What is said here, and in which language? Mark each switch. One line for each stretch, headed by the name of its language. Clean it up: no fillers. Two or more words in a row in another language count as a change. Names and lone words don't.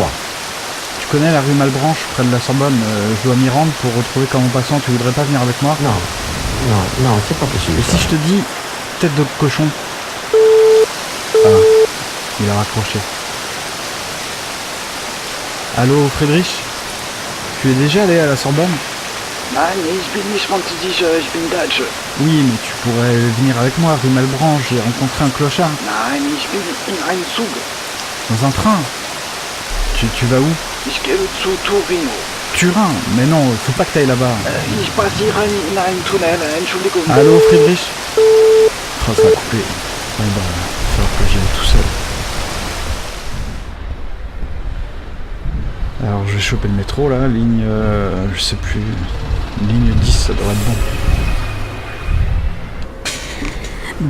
French: Tu connais la rue Malbranche, près de la Sorbonne? Je dois m'y rendre pour retrouver Comment Passant, tu voudrais pas venir avec moi? Non, c'est pas possible. Et si je te dis tête de cochon? Ah, il a raccroché. Allô Friedrich? Tu es déjà allé à la Sorbonne?
German: Nein, ich bin nicht französisch, ich bin deutsch.
French: Oui, mais tu pourrais venir avec moi, rue Malbranche, j'ai rencontré un clochard.
German: Nein, ich bin in einem Zug.
French: Dans un train? Tu vas où?
German: Ich gehe zu Torino.
French: Turin? Mais non, faut pas que t'ailles là-bas.
German: Ich passiere in einem Tunnel, Entschuldigung.
French: Allô Friedrich? Oh, ça a coupé. Bon bah, il va falloir que j'y aille tout seul. Alors je vais choper le métro là, ligne, je sais plus, ligne 10, ça devrait être bon.